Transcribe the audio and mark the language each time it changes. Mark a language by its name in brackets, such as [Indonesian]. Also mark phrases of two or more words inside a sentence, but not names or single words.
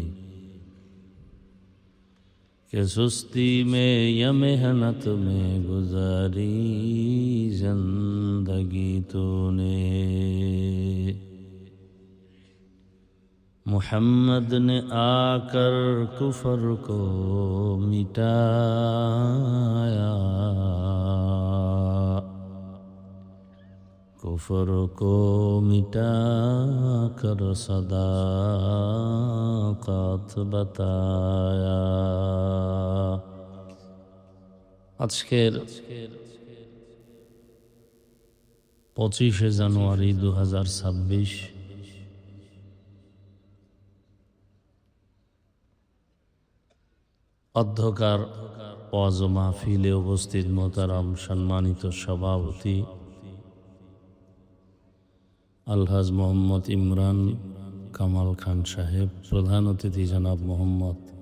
[Urdu] کہ سستی میں یا محنت میں گزاری زندگی تو نے محمد نے آ کر کفر کو مٹایا کفر کو مٹا کر صداقت بتایا আজকের [Bangla] 25শে জানুয়ারি 2026 অধ্যকার ওয়াজ ও মাহফিলে উপস্থিত মোহতারাম সম্মানিত সভাপতি আলহাজ মোহাম্মদ ইমরান কামাল খান সাহেব, প্রধান অতিথি জনাব মোহাম্মদ